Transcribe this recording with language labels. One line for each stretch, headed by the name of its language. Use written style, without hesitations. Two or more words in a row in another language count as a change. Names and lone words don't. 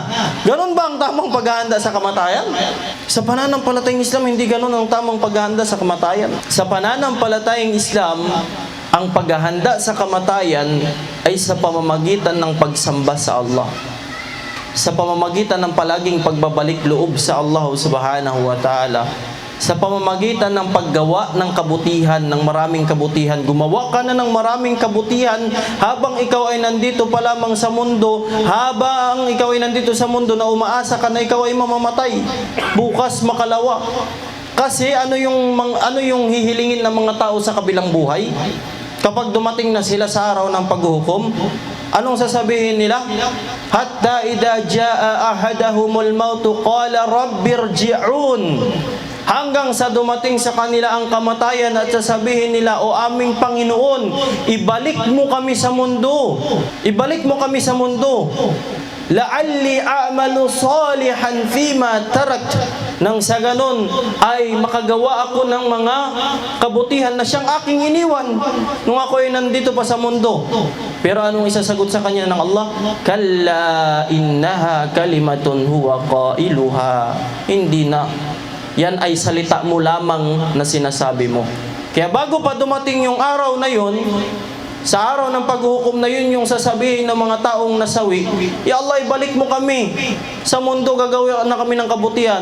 Filipino: Ganon ba ang tamang paghahanda sa kamatayan? Sa pananampalatayang Islam, hindi ganon ang tamang paghahanda sa kamatayan. Sa pananampalatayang Islam, ang paghahanda sa kamatayan ay sa pamamagitan ng pagsamba sa Allah. Sa pamamagitan ng palaging pagbabalik loob sa Allah
Arabic: subhanahu wa ta'ala.
Filipino: Sa pamamagitan ng paggawa ng kabutihan, ng maraming kabutihan. Gumawa ka na ng maraming kabutihan habang ikaw ay nandito pa lamang sa mundo, habang ikaw ay nandito sa mundo na umaasa ka na ikaw ay mamamatay. Bukas makalawa. Kasi ano yung hihilingin ng mga tao sa kabilang buhay? Kapag dumating na sila sa araw ng paghuhukom, anong sasabihin nila?
Arabic: Hatta idha jaa ahadahumul mautu qala rabbirji'un.
Filipino: Hanggang sa dumating sa kanila ang kamatayan at sasabihin nila, o aming Panginoon, ibalik mo kami sa mundo. Ibalik mo kami sa mundo.
Arabic: La'alli a'malu salihan fima tarakt.
Filipino: Nang sa ganon ay makagawa ako ng mga kabutihan na siyang aking iniwan nung ako ay nandito pa sa mundo. Pero anong isasagot sa kanya ng Allah?
Arabic: Kalla innaha kalimatun huwa qailuha.
Filipino: Hindi na. Yan ay salita mo lamang na sinasabi mo. Kaya bago pa dumating yung araw na yun, sa araw ng paghuhukom na yun yung sasabihin ng mga taong nasawi,
Arabic: Ya Allah,
Filipino: ibalik mo kami sa mundo, gagawin na kami ng kabutihan.